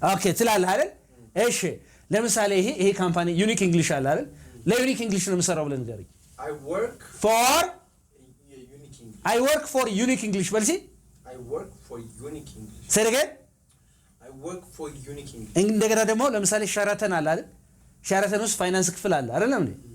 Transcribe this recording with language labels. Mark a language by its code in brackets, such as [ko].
[am] Okay ትላለህ አይደል? እሺ ለምሳሌ ይሄ ካምፓኒ ዩኒክ እንግሊሽ አለ አይደል? ለዩኒክ እንግሊሽ ነው የምሰራው ብለን ንገረኝ [en] I work for unique English. I work for unique English [am] ብለሲ [en] I work for unique English. say it again I work for unique English. [am] እንደገና ደግሞ ለምሳሌ ሸራተን አለ አይደል? ሸራተን ውስጥ ፋይናንስ ክፍል አለ አይደለም እንዴ?